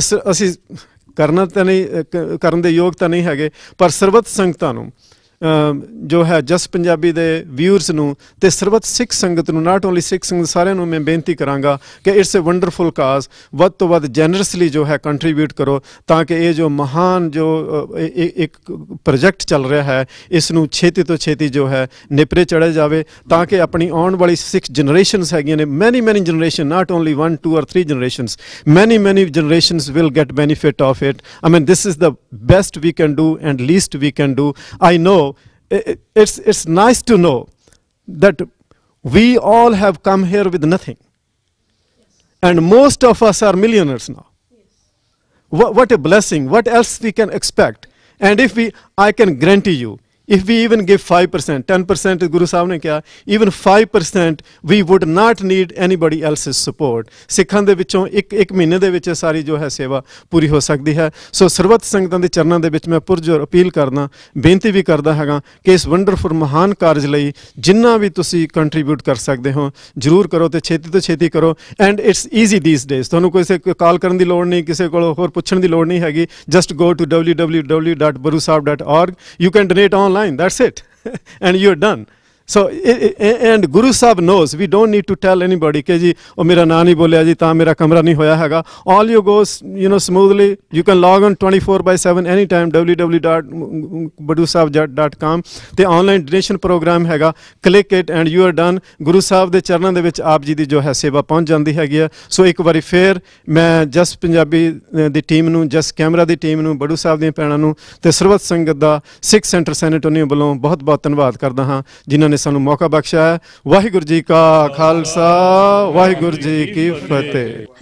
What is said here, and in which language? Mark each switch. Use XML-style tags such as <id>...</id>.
<pa>ਅਸੀਂ ਕਰਨਾ ਤਾਂ ਨਹੀਂ, ਕਰਨ ਦੇ ਯੋਗ ਤਾਂ ਨਹੀਂ ਹੈਗੇ, ਪਰ ਸਰਬੱਤ ਸੰਗਤਾਂ ਨੂੰ ਜੋ ਹੈ ਜਸ ਪੰਜਾਬੀ ਦੇ ਵਿਊਅਰਸ ਨੂੰ ਤੇ ਸਰਬੱਤ ਸਿੱਖ ਸੰਗਤ ਨੂੰ,</pa> <en>not only</en> <pa>ਸਿੱਖ ਸੰਗਤ, ਸਾਰਿਆਂ ਨੂੰ ਮੈਂ ਬੇਨਤੀ ਕਰਾਂਗਾ ਕਿ</pa> <en>it's a wonderful cause,</en> <pa>ਵੱਧ ਤੋਂ ਵੱਧ ਜੈਨਰਸਲੀ ਜੋ ਹੈ ਕੰਟਰੀਬਿਊਟ ਕਰੋ ਤਾਂ ਕਿ ਇਹ ਜੋ ਮਹਾਨ ਜੋ ਇੱਕ ਪ੍ਰੋਜੈਕਟ ਚੱਲ ਰਿਹਾ ਹੈ ਇਸ ਨੂੰ ਛੇਤੀ ਤੋਂ ਛੇਤੀ ਜੋ ਹੈ ਨਿਪਰੇ ਚੜ੍ਹਿਆ ਜਾਵੇ, ਤਾਂ ਕਿ ਆਪਣੀ ਆਉਣ ਵਾਲੀ 6 ਜਨਰੇਸ਼ਨਸ ਹੈਗੀਆਂ ਨੇ,</pa> <en>Many generation, not only 1, 2 or 3 generations, many generations will get benefit of it. I mean, this is the best we can do and least we can do. I know it's nice to know that we all have come here with nothing, and most of us are millionaires now. What a blessing. What else we can expect? And I can guarantee you, if we even give 5%, 10%,</en> <pa>Guru Sahib ne kiya,</pa> <en>even 5%, we would not need anybody else's support.</en> <pa>ਸਿੱਖਾਂ ਦੇ ਵਿੱਚੋਂ ਇੱਕ ਮਹੀਨੇ ਦੇ ਵਿੱਚ ਸਾਰੀ ਜੋ ਹੈ ਸੇਵਾ ਪੂਰੀ ਹੋ ਸਕਦੀ ਹੈ। ਸੋ ਸਰਬੱਤ ਸੰਗਤਾਂ ਦੇ ਚਰਨਾਂ ਦੇ ਵਿੱਚ ਮੈਂ ਪੁਰਜੋਰ ਅਪੀਲ ਕਰਦਾ, ਬੇਨਤੀ ਵੀ ਕਰਦਾ ਹੈਗਾ ਕਿ ਇਸ ਵੰਡਰਫੁਲ ਮਹਾਨ ਕਾਰਜ ਲਈ ਜਿੰਨਾ ਵੀ ਤੁਸੀਂ ਕੰਟਰੀਬਿਊਟ ਕਰ ਸਕਦੇ ਹੋ ਜ਼ਰੂਰ ਕਰੋ ਤੇ ਛੇਤੀ ਤੋਂ ਛੇਤੀ ਕਰੋ।</pa> <en>and it's easy these days,</en> <pa>ਤੁਹਾਨੂੰ ਕਿਸੇ ਕਾਲ ਕਰਨ ਦੀ ਲੋੜ ਨਹੀਂ, ਕਿਸੇ ਕੋਲ ਹੋਰ ਪੁੱਛਣ ਦੀ ਲੋੜ ਨਹੀਂ ਹੈਗੀ।</pa> <en>Just go to www.barusahib.org, you can donate online, that's it and you're done. So and Guru Sahib knows, we don't need to tell anybody</en> <pa>ਕਿ ਜੀ ਉਹ ਮੇਰਾ ਨਾਂ ਨਹੀਂ ਬੋਲਿਆ ਜੀ ਤਾਂ ਮੇਰਾ ਕਮਰਾ ਨਹੀਂ ਹੋਇਆ ਹੈਗਾ।</pa> <en>all you goes smoothly, you can log on 24/7 anytime, www.badusahib.com</en> <pa>ਤੇ ਆਨਲਾਈਨ ਡੋਨੇਸ਼ਨ ਪ੍ਰੋਗਰਾਮ ਹੈਗਾ,</pa> <en>click it and you are done.</en> <pa>Guru Sahib ਦੇ ਚਰਨਾਂ ਦੇ ਵਿੱਚ ਆਪ ਜੀ ਦੀ ਜੋ ਹੈ ਸੇਵਾ ਪਹੁੰਚ ਜਾਂਦੀ ਹੈਗੀ ਆ। ਸੋ ਇੱਕ ਵਾਰੀ ਫੇਰ ਮੈਂ ਜਸ ਪੰਜਾਬੀ ਦੀ ਟੀਮ ਨੂੰ, ਜਸ ਕੈਮਰਾ ਦੀ ਟੀਮ ਨੂੰ, ਬੜੂ ਸਾਹਿਬ ਦੀਆਂ ਭੈਣਾਂ ਨੂੰ ਤੇ ਸਰਬੱਤ ਸੰਗਤ ਦਾ ਸਿੱਖ ਸੈਂਟਰ ਸੈਨ ਐਂਟੋਨੀਓ ਵੱਲੋਂ ਬਹੁਤ ਬਹੁਤ ਧੰਨਵਾਦ ਕਰਦਾ ਹਾਂ ਜਿਨ੍ਹਾਂ ਨੇ ਸਾਨੂੰ ਮੌਕਾ ਬਖਸ਼ਿਆ ਹੈ। ਵਾਹਿਗੁਰੂ ਜੀ ਕਾ ਖਾਲਸਾ, ਵਾਹਿਗੁਰੂ ਜੀ ਕੀ ਫਤਿਹ।</pa>